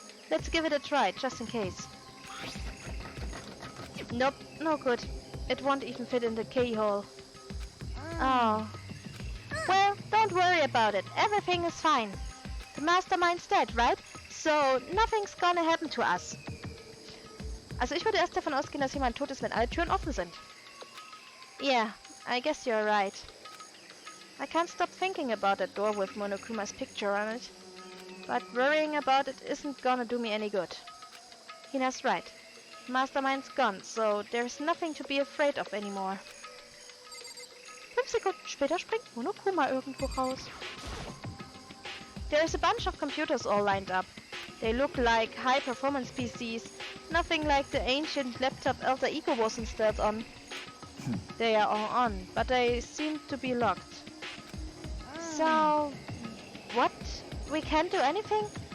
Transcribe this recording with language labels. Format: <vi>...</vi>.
<en>Let's give it a try, just in case. Nope, no good. It won't even fit in the keyhole. Oh. Well, don't worry about it. Everything is fine. The mastermind's dead, right? So, nothing's gonna happen to us.</en> <de>Also ich würde erst davon ausgehen, dass jemand tot ist, wenn alle Türen offen sind.</de> <en>Yeah, I guess you're right. I can't stop thinking about that door with Monokuma's picture on it. But worrying about it isn't gonna do me any good. Hina's right. Mastermind's gone, so there's nothing to be afraid of anymore.</en> <de>5 Sekunden später springt Monokuma irgendwo raus.</de> <en>There's a bunch of computers all lined up. They look like high-performance PCs, nothing like the ancient laptop Alter Ego was installed on. They are all on, but they seem to be locked. So, what? We can't do anything?</en>